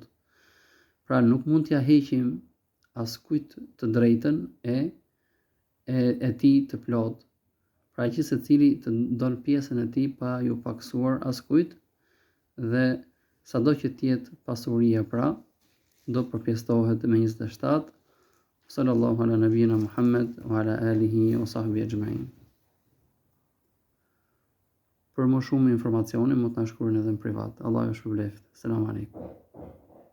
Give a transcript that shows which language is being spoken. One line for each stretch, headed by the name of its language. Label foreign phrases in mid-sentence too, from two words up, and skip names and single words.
Albanian: Pra nuk mund t'ja heqim askujt të drejtën e tij të plot. Pra që secili të dol pjesën e tij pa ju paksuar askujt, dhe sado që t'jetë pasuria pra, do përpjestohet me 27.
Arabic: صلى الله على نبينا محمد وعلى آله وصحبه أجمعين.
Albanian: Për më shumë informacione, mund të na shkruani edhe në privat. Allah ju shpëbleft.
Arabic: السلام عليكم.